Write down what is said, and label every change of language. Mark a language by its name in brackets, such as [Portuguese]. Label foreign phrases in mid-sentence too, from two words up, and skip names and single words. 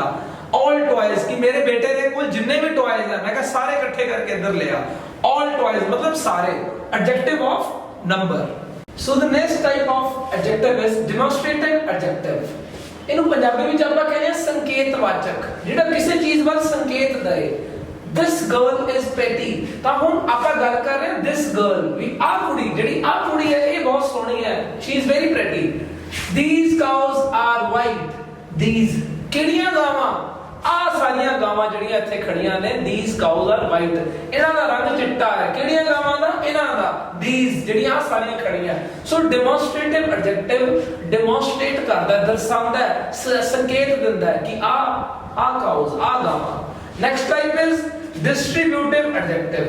[English] All toys [Punjabi] ਕਿ ਮੇਰੇ ਬੇਟੇ ਦੇ ਕੋਲ ਜਿੰਨੇ ਵੀ ਟॉयਜ਼ ਹੈ ਮੈਂ ਕਿਹਾ ਸਾਰੇ ਇਕੱਠੇ ਕਰਕੇ ਇੱਧਰ ਲਿਆ। [English] All toys [Punjabi] ਮਤਲਬ ਸਾਰੇ। [English] adjective of number. So the next type of adjective is demonstrative adjective. [Punjabi] ਇਹਨੂੰ ਪੰਜਾਬੀ ਵਿੱਚ ਆਪਾਂ ਕਹਿੰਦੇ ਹਾਂ ਸੰਕੇਤਵਾਚਕ, ਜਿਹੜਾ ਕਿਸੇ ਚੀਜ਼ ਵੱਲ ਸੰਕੇਤ ਦੇ। [English] This girl is pretty। [Punjabi] ਤਾਂ ਹੁਣ ਆਪਾਂ ਗੱਲ ਕਰ ਰਹੇ ਹਾਂ [English] this girl [Punjabi] ਵੀ ਆਹ ਕੁੜੀ, ਜਿਹੜੀ ਆਹ ਕੁੜੀ ਹੈ ਇਹ ਬਹੁਤ ਸੋਹਣੀ ਹੈ। [English] She is very pretty। These cows are white। [Punjabi] These ਕਿਹੜੀਆਂ ਗਾਵਾਂ? ਆਹ ਸਾਰੀਆਂ ਗਾਵਾਂ ਜਿਹੜੀਆਂ ਇੱਥੇ ਖੜੀਆਂ ਨੇ [English] these cows are white। [Punjabi] ਇਹਨਾਂ ਦਾ ਰੰਗ ਚਿੱਟਾ ਹੈ। ਕਿਹੜੀਆਂ ਗਾਵਾਂ ਦਾ? ਇਹਨਾਂ ਦਾ। These ਜਿਹੜੀਆਂ ਆਹ ਸਾਰੀਆਂ ਖੜੀਆਂ। [English] So demonstrative adjective demonstrate [Punjabi] ਕਰਦਾ, ਦਰਸਾਉਂਦਾ ਹੈ, ਸੰਕੇਤ ਦਿੰਦਾ ਹੈ ਕਿ ਆਹ cows, ਆਹ ਗਾਵਾਂ। [English] Next type is distributive adjective.